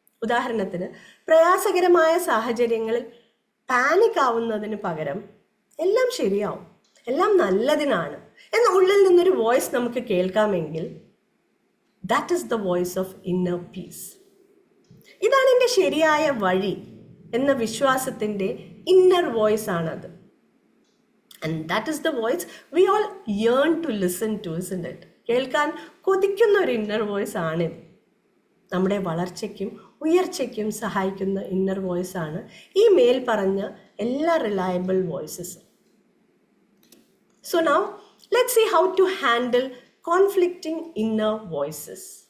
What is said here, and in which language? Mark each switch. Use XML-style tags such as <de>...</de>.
<ml>ഉദാഹരണത്തിന്, പ്രയാസകരമായ സാഹചര്യങ്ങളിൽ പാനിക് ആവുന്നതിന് പകരം എല്ലാം ശരിയാവും, എല്ലാം നല്ലതിനാണ് എന്ന ഉള്ളിൽ നിന്നൊരു വോയിസ് നമുക്ക് കേൾക്കാമെങ്കിൽ</ml> <en>That is the voice of inner peace.</en> <ml>ഇതാണ് എൻ്റെ ശരിയായ വഴി എന്ന വിശ്വാസത്തിൻ്റെ ഇന്നർ വോയിസ് ആണത്.</ml> <en>And that is the voice we all yearn to listen to, isn't it?</en> <ml>കേൾക്കാൻ കൊതിക്കുന്ന ഒരു ഇന്നർ വോയിസ് ആണിത്. നമ്മുടെ വളർച്ചയ്ക്കും ഉയർച്ചയ്ക്കും സഹായിക്കുന്ന ഇന്നർ വോയിസ് ആണ് ഈ മേൽ പറഞ്ഞ എല്ലാ reliable വോയിസസും.</ml> <en>So now let's see how to handle conflicting inner voices.</en>